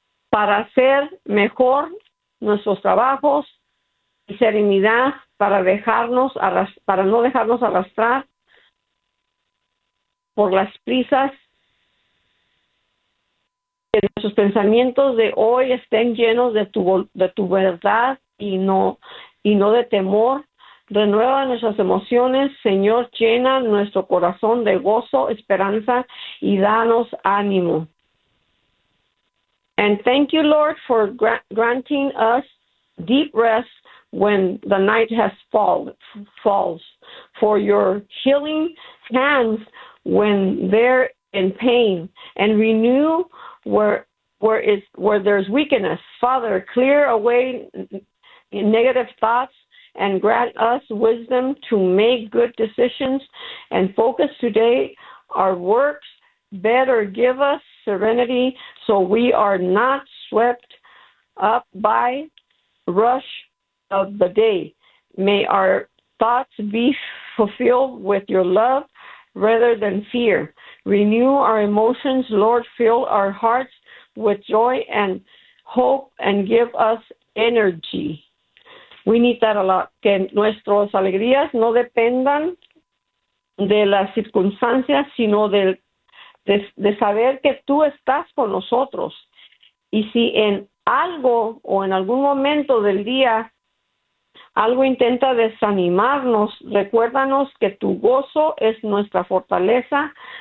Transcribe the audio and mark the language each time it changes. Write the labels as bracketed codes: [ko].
[es] para hacer mejor nuestros trabajos y serenidad para dejarnos para no dejarnos arrastrar por las prisas, que nuestros pensamientos de hoy estén llenos de tu verdad y no de temor. Renueva nuestras emociones, Señor, llena nuestro corazón de gozo, esperanza y danos ánimo. [en] And thank you, Lord, for granting us deep rest when the night has falls, for your healing hands when they're in pain, and renew where there's weakness. Father, clear away negative thoughts and grant us wisdom to make good decisions and focus today our works better. Give us serenity so we are not swept up by rush of the day. May our thoughts be fulfilled with your love rather than fear. Renew our emotions, Lord. Fill our hearts with joy and hope and give us energy. We need that a lot. [es] Que nuestras alegrías no dependan de las circunstancias, sino de saber que tú estás con nosotros. Y si en algo o en algún momento del día algo intenta desanimarnos, recuérdanos que tu gozo es nuestra fortaleza.